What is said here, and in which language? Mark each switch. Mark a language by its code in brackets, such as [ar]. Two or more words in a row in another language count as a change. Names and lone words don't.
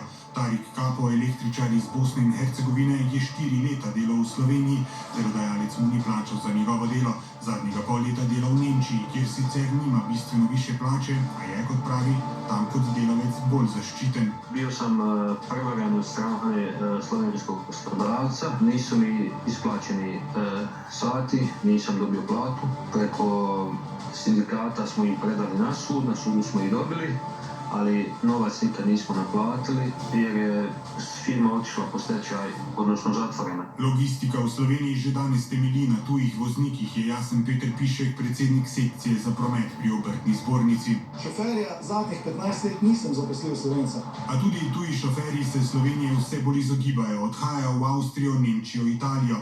[sl] Tarik Kapo, električar iz Bosne in Hercegovine, je 4 leta delal v Sloveniji, delodajalec mu ni plačal za njegovo delo. Zadnjega pol leta dela v Nemčiji, kjer sicer nima bistveno više plače, a je, kot pravi, tam kot delavec bolj zaščiten. [bs] Bil sem prevaran od strane slovenskog poslodavca, niso mi isplaćeni sati, nisam dobio platu. Preko sindikata smo ih predali na sudu smo ih dobili, ali novac nikad nismo naplatili jer je firma otišla po stečaj, odnosno zatvorena. [sl] Logistika v Sloveniji že danes temelji na tujih voznikih, je jasen Peter Pišek, predsednik sekcije za promet pri obrtni zbornici. Šoferja zadnjih 15 let nisem zaposlil Slovenca. A tudi tuji šoferji se Slovenije vse bolj izogibajo, odhajajo v Avstrijo, Nemčijo, Italijo.